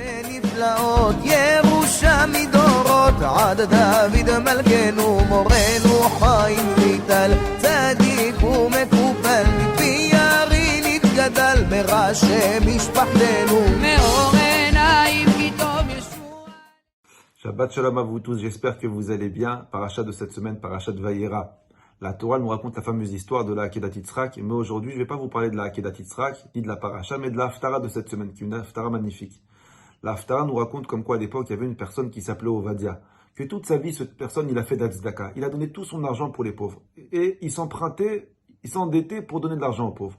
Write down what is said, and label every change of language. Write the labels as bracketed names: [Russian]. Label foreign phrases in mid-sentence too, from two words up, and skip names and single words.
[Hebrew] נפלאות, ירושה מדורות, עד דוד מלכנו, מורנו חיים ויטל, צדיק ומקופל, מפי ירי נתגדל, מראשי משפחתנו, מאור עיניים כי טוב ישוע. שבת שלום [French] à vous tous, j'espère que vous allez bien. Parachat de cette semaine, Parachat Vayera. La Torah nous raconte la fameuse histoire de la Akedat Yitzhak, mais aujourd'hui je ne vais pas vous parler de la Akedat Yitzhak, ni de la Paracha, mais de la Haftara de cette semaine, qui est une Haftara magnifique. La Haftara nous raconte comme quoi à l'époque il y avait une personne qui s'appelait Ovadia, que toute sa vie cette personne il a fait d'Atzdaka, il a donné tout son argent pour les pauvres, et il s'endettait pour donner de l'argent aux pauvres.